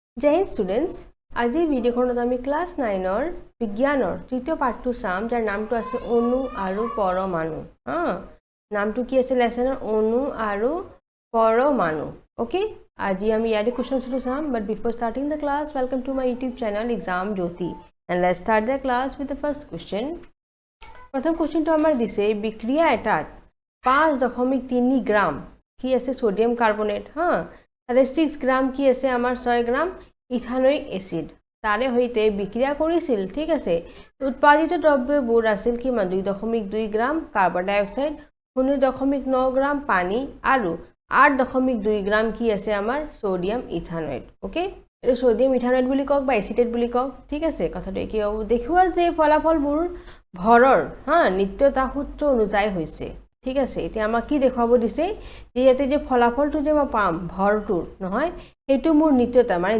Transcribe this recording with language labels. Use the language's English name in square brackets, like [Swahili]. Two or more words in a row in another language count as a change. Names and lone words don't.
[Hindi] जय हिंद [Assamese] स्टूडेंट्स আজি ভিডিঅ'খনত আমি ক্লাছ 9ৰ বিজ্ঞানৰ তৃতীয় পাঠটো চাম যাৰ নামটো আছে অণু আৰু পৰমাণু নামটো কি আছে লেসনৰ অণু আৰু পৰমাণু ওকে আজি আমি ইয়াৰে কোৱেশ্চনছটো চাম [English] but before starting the class welcome to my YouTube channel Exam Jyoti and let's start the class with the first question [Assamese] प्रथम क्वेश्चनটো আমাৰ দিছে বিক্ৰিয়া এটাত 5.3 গ্ৰাম কি আছে সোডিয়াম কাৰ্বনেট তাৰে 6 গ্ৰাম কি আছে আমাৰ 6 গ্ৰাম ইথানোইক এসিড তাৰে হৈতে বিক্ৰিয়া কৰিছিল ঠিক আছে উৎপাদিত দ্ৰব্যবোৰ আছিল কিমান 2.2 গ্ৰাম কাৰ্বন ডাই অক্সাইড 0.9 গ্ৰাম পানী আৰু 8.2 গ্ৰাম কি আছে আমাৰ সোডিয়াম ইথানয়েট ওকে এই সোডিয়াম ইথানয়েট বুলি কক বা এসিটেট বুলি কক ঠিক আছে কথাটো কি হ'ব দেখুৱা যে ফলাফলবোৰ ভৰৰ নিত্যতা সূত্ৰ অনুযায়ী হৈছে ঠিক আছে এতিয়া আমাক কি দেখাব দিছে যে ইয়াতে যে ফলাফলটো যে মই পাম ভৰটোৰ নহয় এটো মোৰ নিত্যতা মানে